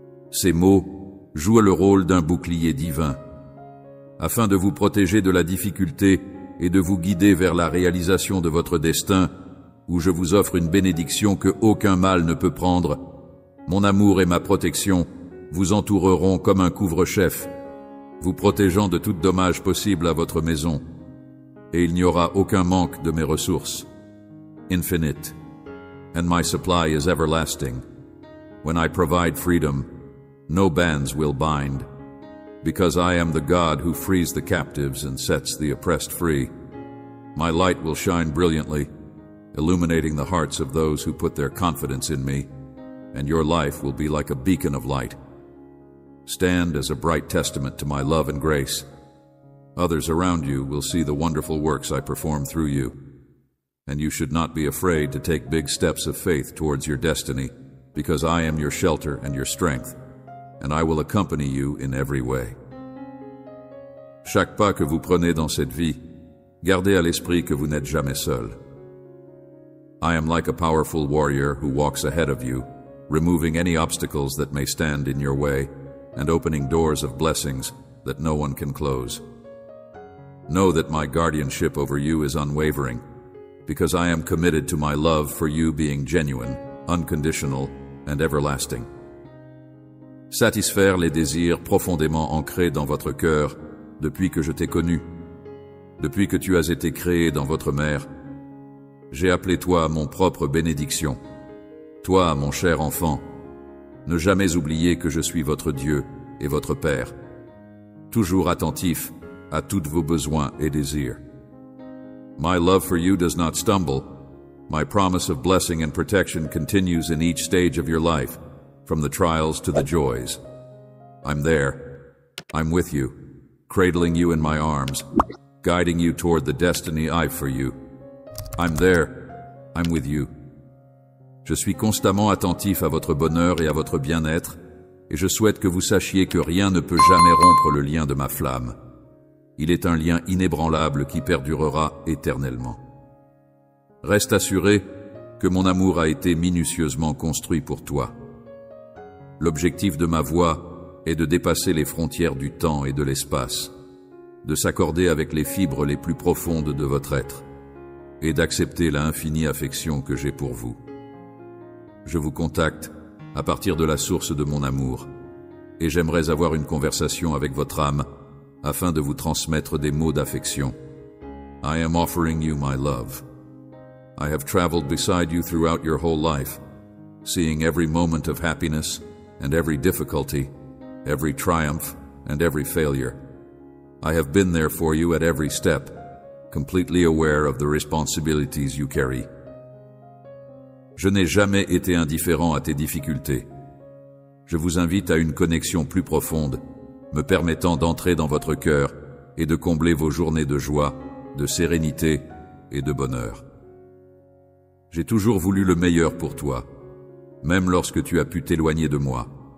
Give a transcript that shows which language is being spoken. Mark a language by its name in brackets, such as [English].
[French] Ces mots jouent le rôle d'un bouclier divin, afin de vous protéger de la difficulté et de vous guider vers la réalisation de votre destin, où je vous offre une bénédiction que aucun mal ne peut prendre. Mon amour et ma protection vous entoureront comme un couvre-chef, vous protégeant de tout dommage possible à votre maison, et il n'y aura aucun manque de mes ressources. [English] Infinite, and my supply is everlasting. When I provide freedom, no bands will bind, because I am the God who frees the captives and sets the oppressed free. My light will shine brilliantly, illuminating the hearts of those who put their confidence in me, and your life will be like a beacon of light. Stand as a bright testament to my love and grace. Others around you will see the wonderful works I perform through you, and you should not be afraid to take big steps of faith towards your destiny, because I am your shelter and your strength, and I will accompany you in every way. [French] Chaque pas que vous prenez dans cette vie, gardez à l'esprit que vous n'êtes jamais seul. [English] I am like a powerful warrior who walks ahead of you, removing any obstacles that may stand in your way, and opening doors of blessings that no one can close. Know that my guardianship over you is unwavering, because I am committed to my love for you being genuine, unconditional, and everlasting. [French] Satisfaire les désirs profondément ancrés dans votre cœur depuis que je t'ai connu. Depuis que tu as été créé dans votre mère, j'ai appelé toi à mon propre bénédiction. Toi, mon cher enfant, ne jamais oublier que je suis votre Dieu et votre Père, toujours attentif à tous vos besoins et désirs. [English] My love for you does not stumble. My promise of blessing and protection continues in each stage of your life, from the trials to the joys. I'm there. I'm with you, cradling you in my arms, guiding you toward the destiny I've for you. I'm there. I'm with you. [French] Je suis constamment attentif à votre bonheur et à votre bien-être, et je souhaite que vous sachiez que rien ne peut jamais rompre le lien de ma flamme. Il est un lien inébranlable qui perdurera éternellement. Reste assuré que mon amour a été minutieusement construit pour toi. L'objectif de ma voix est de dépasser les frontières du temps et de l'espace, de s'accorder avec les fibres les plus profondes de votre être, et d'accepter la infinie affection que j'ai pour vous. Je vous contacte à partir de la source de mon amour, et j'aimerais avoir une conversation avec votre âme afin de vous transmettre des mots d'affection. [English] I am offering you my love. I have traveled beside you throughout your whole life, seeing every moment of happiness and every difficulty, every triumph and every failure. I have been there for you at every step, completely aware of the responsibilities you carry. [French] Je n'ai jamais été indifférent à tes difficultés. Je vous invite à une connexion plus profonde, me permettant d'entrer dans votre cœur et de combler vos journées de joie, de sérénité et de bonheur. J'ai toujours voulu le meilleur pour toi, même lorsque tu as pu t'éloigner de moi.